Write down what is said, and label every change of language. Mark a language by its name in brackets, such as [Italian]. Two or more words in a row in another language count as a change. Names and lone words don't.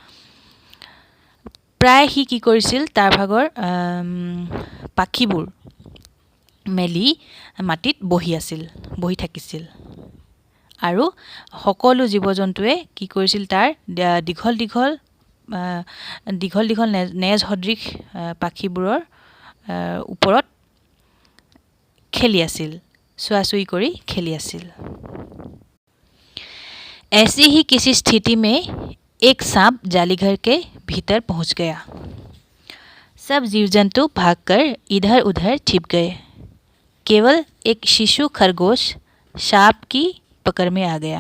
[Assamese] প্ৰায় সি কি কৰিছিল তাৰ ভাগৰ পাখিবোৰ মেলি মাটিত বহি থাকিছিল আৰু সকলো জীৱ জন্তুৱে কি কৰিছিল তাৰ দীঘল দীঘল নেজ সদৃশ পাখিবোৰৰ ওপৰত খেলি আছিল, চুৱাচুই কৰি খেলি আছিল। [Hindi] ऐसी ही किसी स्थिति में एक सांप जालीघर के भीतर पहुंच गया। सब जीव जंतु भागकर इधर उधर छिप गए। केवल एक शिशु खरगोश सांप की पकड़ में आ गया।